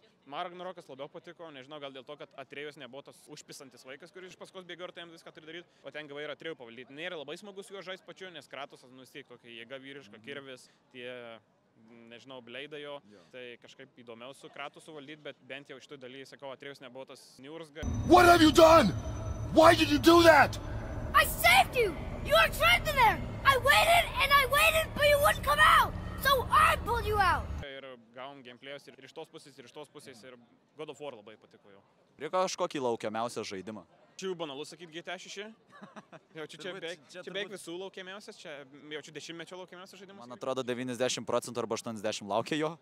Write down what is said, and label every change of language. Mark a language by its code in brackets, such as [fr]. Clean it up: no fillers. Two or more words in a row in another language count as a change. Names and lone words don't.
[lt] Man Ragnarokas labiau patiko, nežinau, gal dėl to, kad Atrėjus nebuvo tas užpisantis vaikas, kuris iš paskos bėgio ir tai jam viską turi daryti, o ten gyvai yra Atrėjų pavaldyti. Nėra labai smagus juo žaisti pačiu, nes Kratosas nustiek tokia jėga vyriška, kirvis, tie, nežinau, bleidai jo. Tai kažkaip įdomiau su Kratosu valdyti, bet bent jau iš tų dalyje, sakau, Atrėjus nebuvo tas niurzga. [en] What have you done? Why did you do that? I saved you! You were trapped in there! I waited, but you wouldn't come out! So I pulled you out! [lt] Ir gavom gameplayus ir iš tos pusės, ir God of War labai patiko jau. Ir kažkokį laukiamiausią žaidimą? Čia jau banalu sakyti GTA 6. Čia beveik visų laukiamiausias, jau čia 10-mečio laukiamiausias žaidimas. Man atrodo 90% arba 80% laukia jo.